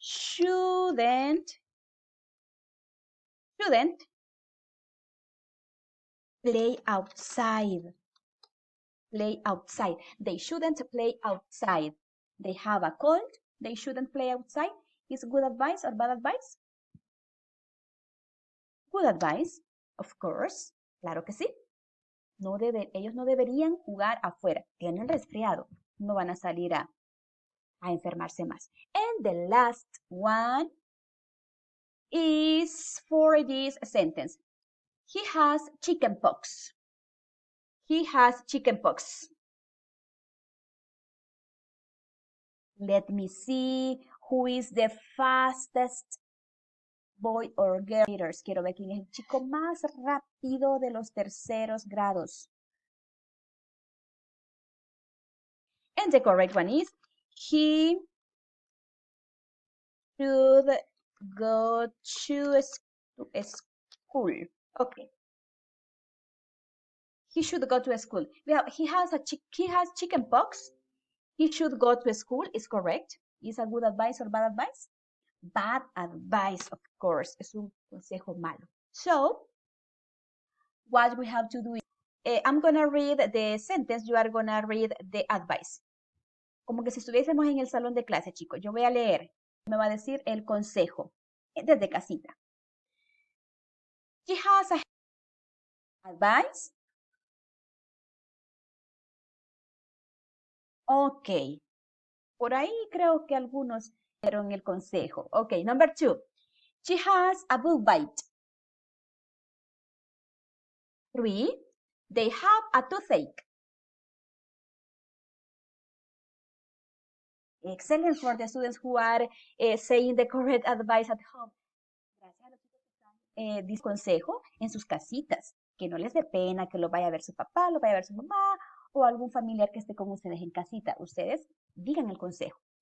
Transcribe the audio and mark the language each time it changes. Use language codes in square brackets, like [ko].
[en] Shouldn't play outside. Play outside. They shouldn't play outside. They have a cold. They shouldn't play outside. Is good advice or bad advice? Good advice, of course. [es] Claro que sí. Ellos no deberían jugar afuera. Tienen resfriado. no van a salir a enfermarse más. [en] And the last one is for this sentence. He has chickenpox. He has chickenpox. Let me see who is the fastest boy or girl. Quiero ver quién es el chico más rápido de los terceros grados. And the correct one is, he should go to school. Okay. He should go to school. He has chicken pox. He should go to school is correct. Is a good advice or bad advice? Bad advice, of course. [es] Es un consejo malo. [en] So, what we have to do is, I'm going to read the sentence. You are going to read the advice. [es] Como que si estuviésemos en el salón de clase, chicos. Yo voy a leer. Me va a decir el consejo desde casita. [en] She has a advice. [es] Ok. Por ahí creo que algunos dieron el consejo. [en] Ok, number 2. She has a bug bite. 3. They have a toothache. Excellent for the students who are saying the correct advice at home. [es] Gracias a los chicos que están dando consejo en sus casitas. Que no les dé pena que lo vaya a ver su papá, lo vaya a ver su mamá o algún familiar que esté con ustedes en casita. Ustedes digan el consejo.